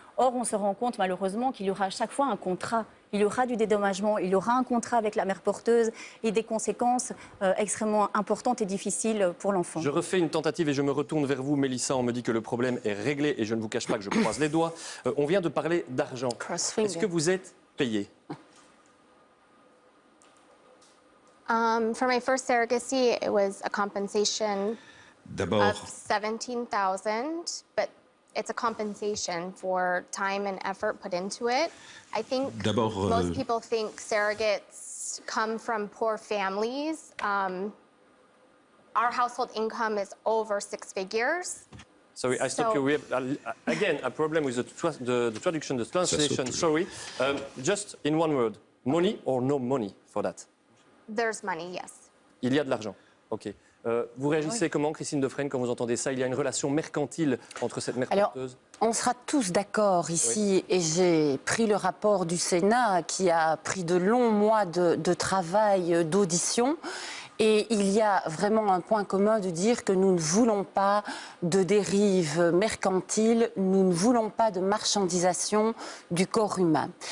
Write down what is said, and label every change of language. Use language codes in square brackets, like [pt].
[fr] Or, on se rend compte malheureusement qu'il y aura à chaque fois un contrat. Il y aura du dédommagement, il y aura un contrat avec la mère porteuse et des conséquences extrêmement importantes et difficiles pour l'enfant. Je refais une tentative et je me retourne vers vous, Mélissa. On me dit que le problème est réglé et je ne vous cache pas que je croise les doigts. On vient de parler d'argent. Est-ce que vous êtes payé? [en] For my first surrogacy, it was a compensation of $17,000, but it's a compensation for time and effort put into it. I think most people think surrogates come from poor families. Our household income is over 6 figures. Sorry, I stop you. We have, again, a problem with the traduction, the translation. Sorry. Just in one word, money or no money for that? There's money, yes. [fr] Il y a de l'argent. OK. Vous réagissez comment, Christine Defrenne, quand vous entendez ça? Il y a une relation mercantile entre cette mère porteuse? On sera tous d'accord ici, et j'ai pris le rapport du Sénat qui a pris de longs mois de travail, d'audition. Et il y a vraiment un point commun de dire que nous ne voulons pas de dérive mercantile, nous ne voulons pas de marchandisation du corps humain.